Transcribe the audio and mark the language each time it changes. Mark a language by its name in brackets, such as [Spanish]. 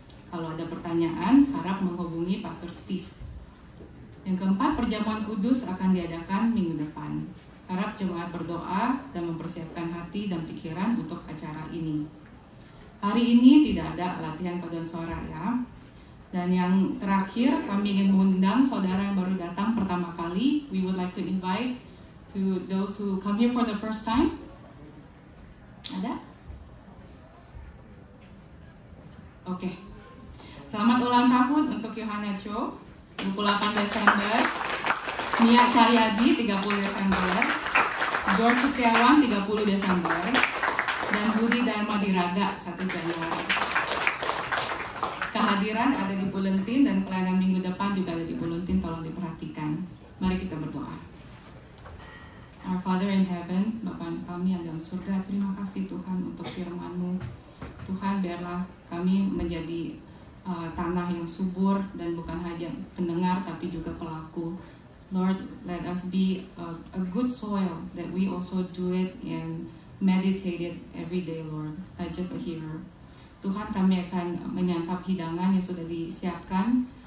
[Indonesian] Kalau ada pertanyaan, harap menghubungi Pastor Steve. Yang keempat, perjamuan kudus akan diadakan minggu depan. Harap jemaat berdoa dan mempersiapkan hati dan pikiran untuk acara ini. Hari ini tidak ada latihan paduan suara ya. Dan yang terakhir, kami ingin mengundang saudara yang baru datang pertama kali. [English] We would like to invite to those who come here for the first time. [Indonesian] Ada? Oke. Selamat ulang tahun untuk Yohana Cho, 28 Desember. Mia Caryadi, 30 Desember. George Setiawan, 30 Desember. Dan Budi Dharma Diraga, 1 Januari. Kehadiran ada di bulletin dan pelayanan minggu depan juga ada di bulletin, tolong diperhatikan. Mari kita berdoa. [English] Our Father in Heaven, [Indonesian] Bapa kami yang dalam surga, terima kasih Tuhan untuk firman-Mu. Tuhan, biarlah kami menjadi tanah yang subur dan bukan hanya pendengar tapi juga pelaku. [English] Lord, let us be a good soil that we also do it and meditate it every day, Lord, not just a hearer. [Indonesian] Tuhan, kami akan menyantap hidangan yang sudah disiapkan.